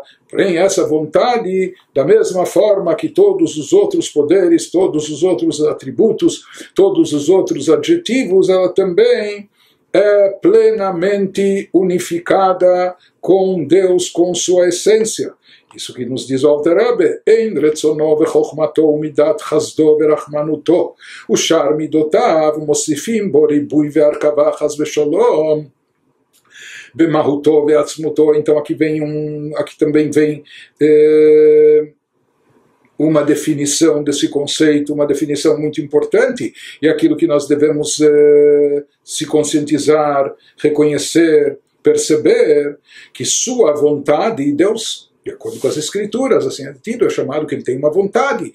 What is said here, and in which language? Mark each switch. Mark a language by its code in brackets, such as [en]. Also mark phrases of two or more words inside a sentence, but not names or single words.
[pt] Porém, essa vontade, da mesma forma que todos os outros poderes, todos os outros atributos, todos os outros adjetivos, ela também é plenamente unificada com Deus, com sua essência. Isso que nos diz o [he] Alter Rebbe, אין רצונו וחכמתו ומדת חסדו ורחמנותו ושאר מדותיו מוסיפים בו ריבוי והרכבה חס ושלום במהותו ועצמותו. [pt] Então aqui também vem uma definição desse conceito, uma definição muito importante, e aquilo que nós devemos se conscientizar, reconhecer, perceber, que sua vontade, Deus, de acordo com as Escrituras, assim é tido, é chamado que ele tem uma vontade.